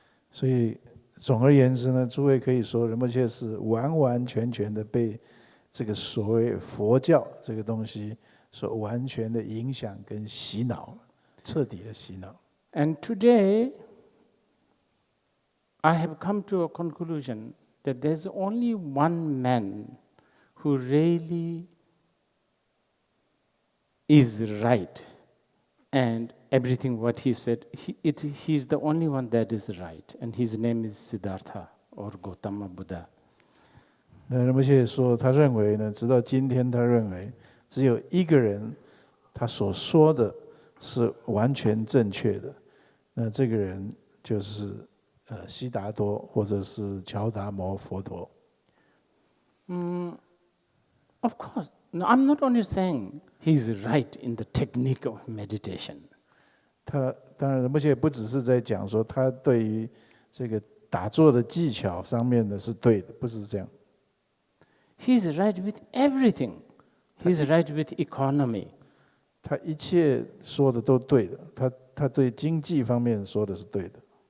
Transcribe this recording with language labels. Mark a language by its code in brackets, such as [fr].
[zh] 所以总而言之呢，诸位可以说，仁波切是完完全全的被这个所谓佛教这个东西所完全的影响跟洗脑，彻底的洗脑。 [en] And today, I have come to a conclusion that there's only one man who really is right, and everything what he said, he's the only one that is right, and his name is Siddhartha or Gautama Buddha. [zh] 那仁波切说，他认为呢，直到今天，他认为只有一个人，他所说的是完全正确的。那这个人就是悉达多，或者是乔达摩佛陀。 [en] Of course, no, I'm not only saying he's right in the technique of meditation. [zh] 他当然，仁波切不只是在讲说他对于这个打坐的技巧上面的是对的，不是这样。 [en] He's right with everything. He's right with economy. [zh] 他一切说的都对的，他对经济方面说的是对的。